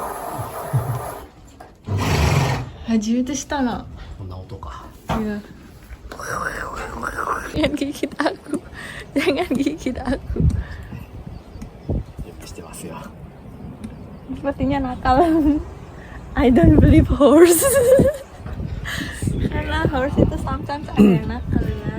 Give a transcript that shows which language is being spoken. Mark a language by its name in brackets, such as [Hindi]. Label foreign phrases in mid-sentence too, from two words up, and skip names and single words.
[Japanese] 初めてしたの. こんな音か。 [Indonesian] Iya. Jangan gigit aku. Jangan gigit aku. [Japanese] よくしてますよ。 [Indonesian] Sepertinya nakal. [English] I don't believe horse. [Indonesian] Karena horse itu sometimes ada yang nakal ya.